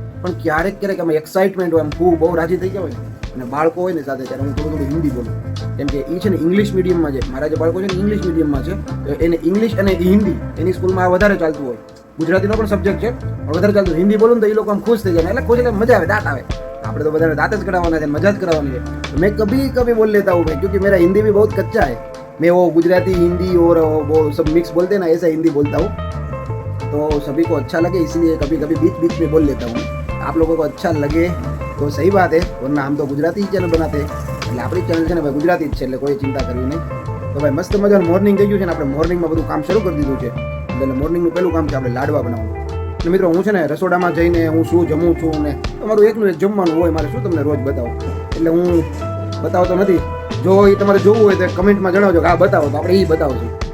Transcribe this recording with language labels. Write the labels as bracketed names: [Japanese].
[Gujarati] પણ ક્યારેક અમે એક્સાઇટમેન્ટ હોય, એમ ખૂબ બહુ રાજી થઈ ગયા હોય અને બાળકો હોય ને સાથે ત્યારે હું થોડું હિન્દી બોલું. કેમ કે એ છે ને ઇંગ્લિશ મીડિયમમાં છે, મારા જે બાળકો છે ને ઇંગ્લિશ મીડિયમમાં છે તો એને ઇંગ્લિશ અને હિન્દી એની સ્કૂલમાં વધારે ચાલતું હોય. ગુજરાતીનો પણ સબ્જેક્ટ છે પણ વધારે ચાલતું. હિન્દી બોલું તો એ લોકો આમ ખુશ થઈ જાય, એટલે ખુશ એટલે મજા આવે, દાંત આવે. આપણે તો બધાને દાંત જ કરાવવાના છે, મજા જ કરવાની છે. [Hindi] मैं कभी बोल लेता हूँ भाई, क्योंकि मेरा हिंदी भी बहुत कच्चा है. मैं वो गुजराती हिंदी और वो सब मिक्स बोलते हैं ना, ऐसा हिंदी बोलता हूँ. तो सभी को अच्छा लगे इसलिए कभी बीच में बोल लेता हूँ. आप लोगों को अच्छा लगे तो सही बात है, वरना हम तो गुजराती चैनल बनाते हैं. [Gujarati] એટલે આપણી ચેનલ છે ને ભાઈ ગુજરાતી જ છે, એટલે કોઈ ચિંતા કરવી નહીં. તો ભાઈ મસ્ત મજાનું મોર્નિંગ થઈ ગયું છે ને આપણે મોર્નિંગમાં બધું કામ શરૂ કરી દીધું છે. એટલે મોર્નિંગનું પહેલું કામ છે આપણે લાડવા બનાવવાનું. અને મિત્રો હું છે ને રસોડામાં જઈને હું શું જમું છું ને તમારું એકનું એક જમવાનું હોય, મારે શું તમને રોજ બતાવું. એટલે હું બતાવતો નથી. જો એ તમારે જોવું હોય તો કમેન્ટમાં જણાવજો કે આ બતાવો, તો આપણે એ બતાવશું.